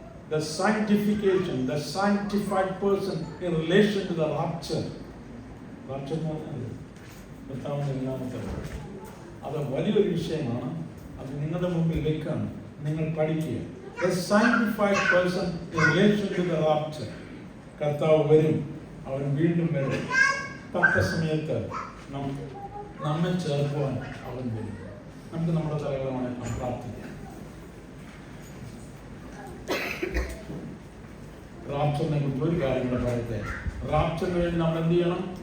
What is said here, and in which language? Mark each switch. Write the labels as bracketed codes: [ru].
[en] The sanctification, the sanctified person in relation to the rapture. [ml] Rapture എന്ന് പറഞ്ഞാൽ അത് വലിയൊരു വിഷയമാണ്. അത് നിങ്ങളുടെ മുമ്പിൽ വെക്കാൻ നിങ്ങൾ പഠിക്കുക. [en] The sanctified person in relation to the rapture. [ml] കർത്താവ് വരും, അവൻ വീണ്ടും വരും. തക്ക സമയത്ത് നമ്മെ ചേർക്കുവാൻ അവൻ വരും. നമുക്ക് നമ്മുടെ തലകളെ പ്രാർത്ഥിക്കാം. റാപ്ചറിനെ കുറിച്ച് ഒരു കാര്യം കൂടെ പറയട്ടെ. റാപ്ചറിന് വേണ്ടി നമ്മൾ എന്ത് ചെയ്യണം?